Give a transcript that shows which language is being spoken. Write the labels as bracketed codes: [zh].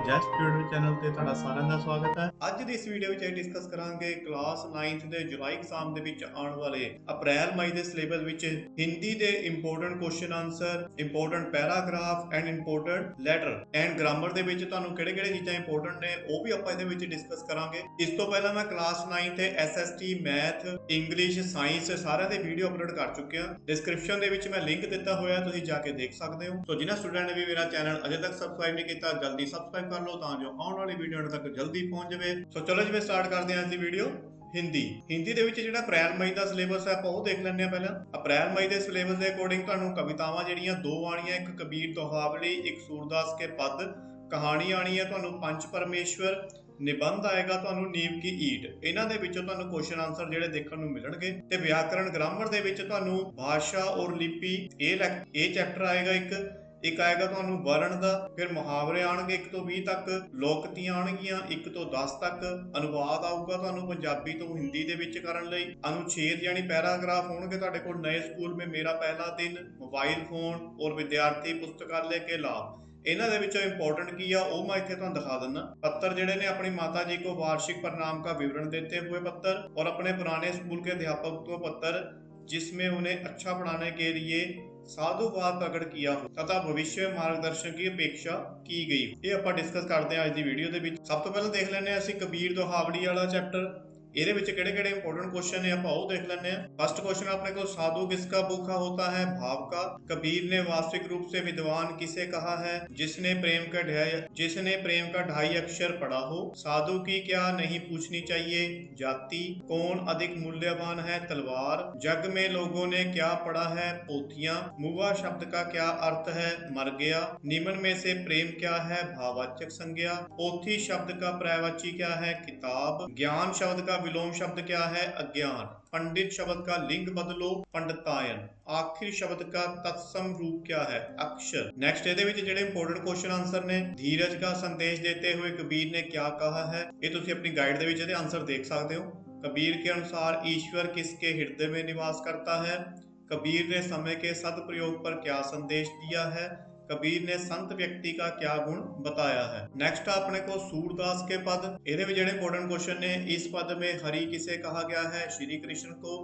[pa] Just tutor channel ਤੇ ਤੁਹਾਡਾ ਸਾਰਿਆਂ ਦਾ ਸਵਾਗਤ ਹੈ। ਅੱਜ ਦੀ ਇਸ ਵੀਡੀਓ ਵਿੱਚ ਅਸੀਂ ਡਿਸਕਸ ਕਰਾਂਗੇ ਕਲਾਸ 9th ਦੇ ਜੁਲਾਈ ਐਗਜ਼ਾਮ ਦੇ ਵਿੱਚ ਆਉਣ ਵਾਲੇ ਅਪ੍ਰੈਲ ਮਈ ਦੇ ਸਿਲੇਬਸ ਵਿੱਚ ਹਿੰਦੀ ਦੇ important question answer, important paragraph and important letter and grammar ਦੇ ਵਿੱਚ ਤੁਹਾਨੂੰ ਕਿਹੜੇ-ਕਿਹੜੇ ਚੀਜ਼ਾਂ ਇੰਪੋਰਟੈਂਟ ਨੇ ਉਹ ਵੀ ਆਪਾਂ ਇਹਦੇ ਵਿੱਚ ਡਿਸਕਸ ਕਰਾਂਗੇ। ਇਸ ਤੋਂ ਪਹਿਲਾਂ ਮੈਂ ਕਲਾਸ 9 ਤੇ ਐਸਐਸਟੀ, ਮੈਥ, ਇੰਗਲਿਸ਼, ਸਾਇੰਸ ਸਾਰਿਆਂ ਦੇ ਵੀਡੀਓ ਅਪਲੋਡ ਕਰ ਚੁੱਕਿਆ। ਡਿਸਕ੍ਰਿਪਸ਼ਨ ਦੇ ਵਿੱਚ ਮੈਂ ਲਿੰਕ ਦਿੱਤਾ ਹੋਇਆ, ਤੁਸੀਂ ਜਾ ਕੇ ਦੇਖ ਸਕਦੇ ਹੋ। ਸੋ ਜਿਨ੍ਹਾਂ ਸਟੂਡੈਂਟ ਨੇ ਵੀ ਮੇਰਾ ਚੈਨਲ ਅਜੇ ਤੱਕ ਸਬਸਕ੍ਰਾਈਬ [hi] नहीं किया जल्दी सब्सक्राइब कर लो ताकि आने वाली वीडियो तक जल्दी पहुंच जाए। सो चलो जी स्टार्ट करते हैं आज की वीडियो। [pa] हिंदी ਦੇ ਵਿੱਚ ਜਿਹੜਾ ਅਪ੍ਰੈਲ ਮਈ ਦਾ ਸਿਲੇਬਸ ਹੈ ਆਪਾਂ ਉਹ ਦੇਖ ਲੈਂਦੇ ਆ। ਪਹਿਲਾਂ ਅਪ੍ਰੈਲ ਮਈ ਦੇ ਸਿਲੇਬਸ ਦੇ ਅਕੋਰਡਿੰਗ ਤੁਹਾਨੂੰ ਕਵਿਤਾਵਾਂ ਜਿਹੜੀਆਂ ਦੋ ਆਣੀਆਂ, ਇੱਕ ਕਬੀਰ ਦੋਹਾਵਲੀ, ਇੱਕ ਸੂਰਦਾਸ ਕੇ ਪਦ, ਕਹਾਣੀ ਆਣੀ ਹੈ ਤੁਹਾਨੂੰ ਪੰਚ ਪਰਮੇਸ਼ਵਰ, ਨਿਬੰਧ ਆਏਗਾ ਤੁਹਾਨੂੰ ਨੀਮ ਕੀ ਈਟ। ਇਹਨਾਂ ਦੇ ਵਿੱਚੋਂ ਤੁਹਾਨੂੰ ਕੁਐਸਚਨ ਆਨਸਰ ਜਿਹੜੇ ਦੇਖਣ ਨੂੰ ਮਿਲਣਗੇ। ਤੇ ਵਿਆਕਰਣ ਗ੍ਰਾਮਰ ਦੇ ਵਿੱਚ ਤੁਹਾਨੂੰ ਭਾਸ਼ਾ ਔਰ ਲਿਪੀ ਇਹ ਚੈਪਟਰ ਆਏਗਾ। ਇੱਕ ਆਏਗਾ ਤੁਹਾਨੂੰ ਵਰਣ ਦਾ, ਫਿਰ ਮੁਹਾਵਰੇ ਆਣਗੇ 1 ਤੋਂ 20 ਤੱਕ, ਲੋਕਤੀਆਂ ਆਣਗੀਆਂ 1 ਤੋਂ 10 ਤੱਕ, ਅਨੁਵਾਦ ਆਊਗਾ ਤੁਹਾਨੂੰ ਪੰਜਾਬੀ ਤੋਂ ਹਿੰਦੀ ਦੇ ਵਿੱਚ ਕਰਨ ਲਈ, ਅਨੁਛੇਦ ਯਾਨੀ ਪੈਰਾਗ੍ਰਾਫ ਹੋਣਗੇ ਤੁਹਾਡੇ ਕੋਲ, ਨਏ ਸਕੂਲ ਮੇਂ ਮੇਰਾ ਪਹਿਲਾ ਦਿਨ, ਮੋਬਾਈਲ ਫੋਨ ਔਰ ਵਿਦਿਆਰਥੀ ਪੁਸਤਕਾਲੇ ਕੇ ਲਾਭ। ਇਹਨਾਂ ਦੇ ਵਿੱਚੋਂ ਇੰਪੋਰਟੈਂਟ ਕੀ ਆ ਉਹ ਮੈਂ ਇੱਥੇ ਤੁਹਾਨੂੰ ਦਿਖਾ ਦਿੰਦਾ। [hi] पत्र [pa] ਜਿਹੜੇ ਨੇ [hi] अपनी माता जी को वार्षिक परिणाम का विवरण देते हुए पत्र, और अपने पुराने स्कूल के अध्यापक को पत्र जिसमें उन्हें अच्छा पढ़ाने के लिए साधुवाद प्रकट किया हो तथा भविष्य मार्गदर्शन की अपेक्षा की गई। ये [pa] ਆਪਾਂ [hi] डिस्कस करते हैं आज की वीडियो [pa] ਦੇ ਵਿੱਚ। ਸਭ ਤੋਂ ਪਹਿਲਾਂ ਦੇਖ ਲੈਂਦੇ ਹਾਂ ਅਸੀਂ ਕਬੀਰ ਦੋਹਾਵਲੀ ਵਾਲਾ ਚੈਪਟਰ। ਇਹਦੇ ਵਿੱਚ ਕਿਹੜੇ-ਕਿਹੜੇ ਇੰਪੋਰਟੈਂਟ ਕੁਐਸਚਨ ਨੇ ਆਪਾਂ ਉਹ ਦੇਖ ਲੈਂਦੇ हैं। [hi] फर्स्ट क्वेश्चन अपने को, साधु किसका भूखा होता है? भाव का। कबीर ने वास्तविक रूप से विद्वान किसे कहा है? जिसने प्रेम का 2.5 अक्षर पढ़ा हो। साधु की क्या नहीं पूछनी चाहिए? जाति। कौन अधिक मूल्यवान है? तलवार। जग में लोगों ने क्या पढ़ा है? पोथियां। मुआ शब्द का क्या अर्थ है? मर गया। निम्न में से प्रेम क्या है? भाववाचक संज्ञा। पोथी शब्द का पर्यायवाची क्या है? किताब। ज्ञान शब्द का विलोम शब्द क्या है? अज्ञान। पंडित शब्द का लिंग बदलो, पंडितायन। आखिर शब्द का तत्सम रूप क्या है? अक्षर। नेक्स्ट [pa] ਇਹਦੇ ਵਿੱਚ ਜਿਹੜੇ ਇੰਪੋਰਟੈਂਟ ਕੁਐਸਚਨ ਆਨਸਰ ਨੇ, [hi] धीरज का संदेश देते हुए कबीर ने क्या कहा है? [pa] ਇਹ ਤੁਸੀਂ ਆਪਣੀ गाइड ਦੇ ਵਿੱਚ ਇਹਦੇ ਆਨਸਰ ਦੇਖ ਸਕਦੇ ਹੋ। [hi] कबीर के अनुसार ईश्वर किसके हृदय में निवास करता है? कबीर ने समय के सदप्रयोग पर क्या संदेश दिया है? कबीर ने संत व्यक्ति का क्या गुण बताया है? नेक्स्ट अपने को सूरदास के पद। [pa] ਇਹਦੇ ਵਿੱਚ ਜਿਹੜੇ [hi] इंपॉर्टेंट क्वेश्चन ने, इस पद में हरि किसे कहा गया है? श्री कृष्ण को।